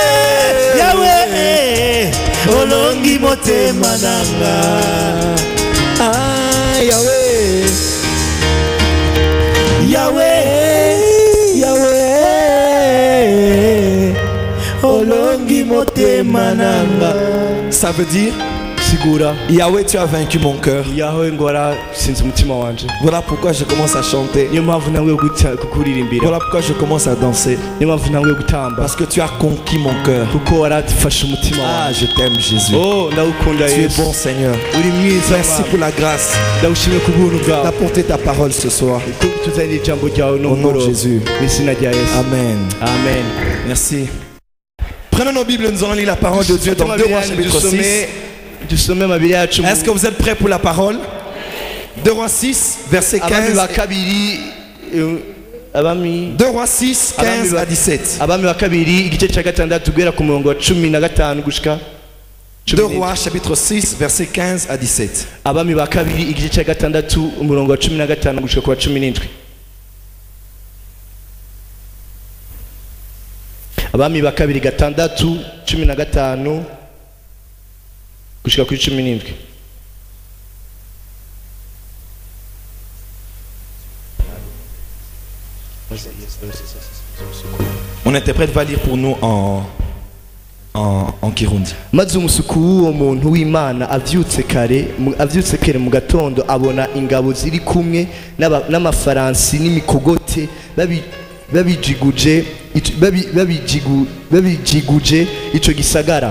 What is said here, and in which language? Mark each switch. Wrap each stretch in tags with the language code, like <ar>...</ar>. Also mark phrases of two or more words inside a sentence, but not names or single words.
<ln>Yahweh Yahweh olongi motema nanga Ah, Yahweh. Yahweh, Yahweh, Olongi motema nanga.</ln> <fr>Ça veut dire, Sigura, Yahweh, tu as vaincu mon cœur.</fr> <rn>Yahweh ngora sinzi umutima wanje.</rn> <fr>Voilà pourquoi je commence à chanter.</fr> <rn>Niyo mpamvu nawe kukuririmbira.</rn> <fr>Voilà pourquoi je commence à danser.</fr> <rn>Niyo mpamvu nawe gutamba.</rn> <fr>Parce que tu as conquis mon cœur.</fr> <rn>Kuko waradufashe umutima wanje.</rn> <fr>Ah, je t'aime Jésus.</fr> <rn>Oh, ndagukunda Yesu.</rn> <fr>Tu es bon Seigneur.</fr> <rn>Uri mwiza.</rn> <fr>Merci pour la grâce.</fr> <rn>Ndagushimye ku buntu bwawe.</rn> <fr>D'apporter ta parole ce soir.</fr> <rn>Tuzanire ijambo ryawe no mu</rn> <fr>nom de Jésus.</fr> <rn>Mw'izina rya Yesu.</rn> <fr>Amen. Amen. Merci. Prenons nos Bibles, nous allons lire la parole de Dieu dans 2 Rois chapitre 6. Est-ce que vous êtes prêts pour la parole? 2 Rois 6, verset 15. 2 Rois 6, 15 à 17. 2 Rois chapitre 6, verset 15 à 17.</fr> <rn>Abami ba kabiri gatandatu 15 gushika kuri 17.</rn> <fr>Mon interprète va lire pour nous en Kirundi.</fr> <rn>Maze umusuku w'uwo muntu w'Imana avyutse kare mu gatondo abona ingabo ziri kumwe n'amafaransi n'imikogote babijiguje ico gisagara.</rn>